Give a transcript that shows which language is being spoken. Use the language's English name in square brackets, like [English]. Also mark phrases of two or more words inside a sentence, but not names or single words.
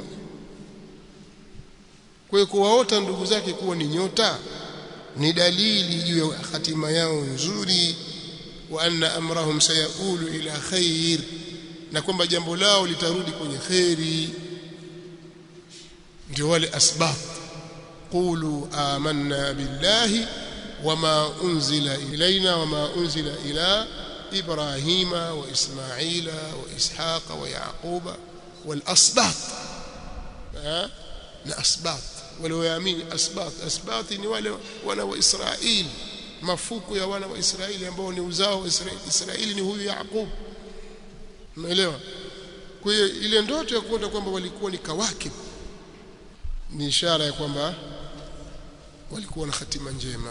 [Swahili] Kwa hiyo kuwaota ndugu zake kuwa ni nyota ni dalili juu ya hatima yao nzuri, [Arabic] وأن أمرهم سيؤول إلى خير, [Swahili] na kwamba jambo lao litarudi kwenye khairi. Ndio wale [Arabic] asbab, قولوا آمنا بالله وما أنزل إلينا وما أنزل إلى إبراهيم وإسماعيل وإسحاق ويعقوب والأسباط. [Swahili] Na asbat wale waamini asbat ni wale wana wa Israeli, mafuko ya wana wa Israeli ambao ni uzao wa Israeli, ni huyu Yaqub. Umeelewa? Kwa hiyo ile ndoto ya kuota kwamba walikuwa ni kawakib ni ishara ya kwamba walikuwa na hatima njema.